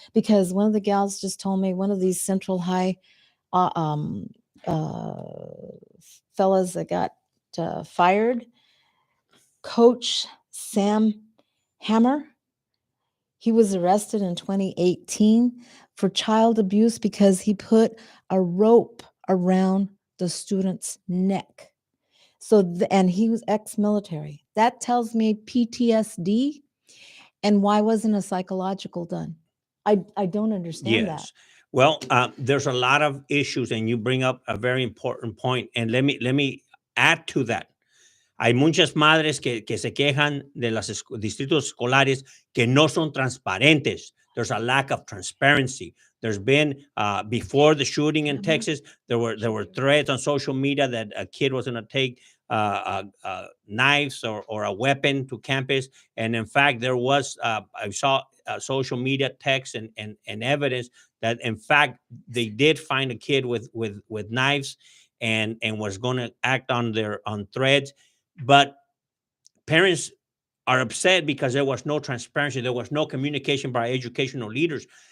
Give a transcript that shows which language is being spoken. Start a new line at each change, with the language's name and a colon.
English: Because one of the gals just told me one of these Central High uh, um, uh, fellas that got fired, Coach Sam Hammer, he was arrested in 2018 for child abuse because he put a rope around the student's neck. So, and he was ex-military. That tells me PTSD. And why wasn't a psychological done? I don't understand that. Yes. Well, there's a lot of issues, and you bring up a very important point. And let me add to that.
Spanish: Hay muchas madres que se quejan de los distritos escolares que no son transparentes.
English: There's a lack of transparency. There's been before the shooting in Texas, there were threats on social media that a kid was going to take knives or a weapon to campus, and in fact, there was I saw social media text and evidence that in fact they did find a kid with knives and was going to act on threads, but parents are upset because there was no transparency, there was no communication by educational leaders.